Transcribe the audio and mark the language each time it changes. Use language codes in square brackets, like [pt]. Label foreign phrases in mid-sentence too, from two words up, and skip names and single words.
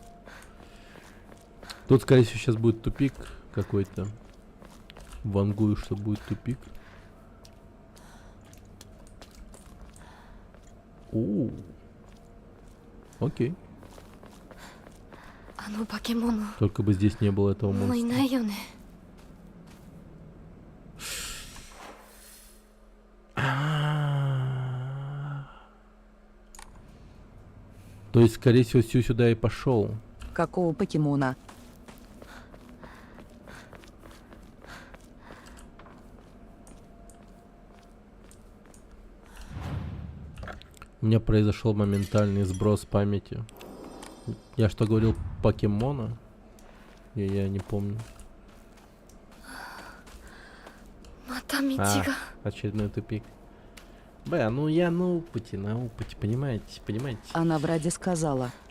[ru] Тут, скорее всего, сейчас будет тупик какой-то. Вангую, что будет тупик. Окей. [ja] の化け物 [ru] Только бы здесь не было этого [ja] もうい [ru] монстра. [ja] ないよね [ru] То есть, скорее всего, Сю сюда и пошел. Какого покемона? У меня произошел моментальный сброс памяти. Я что говорил, покемона? Я не помню. [ja] また道 [ru] А, [ja] が [ru] очередной тупик. Ну я на опыте, понимаете? Она вроде сказала.